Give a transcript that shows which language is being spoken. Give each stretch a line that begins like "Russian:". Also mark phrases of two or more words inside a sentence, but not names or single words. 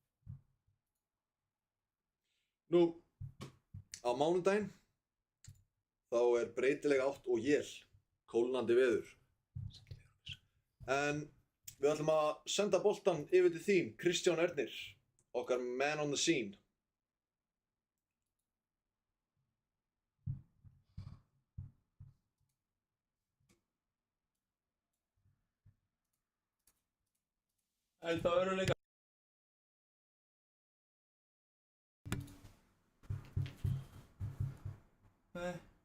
Icelandic: Nú, á mánudaginn þá er breytileg átt og él, kólnandi veður. En við ætlum að senda boltann yfir til þín, Kristján Ernir, okkar
English: man on the scene.
Icelandic: Held á öruleika. Nei.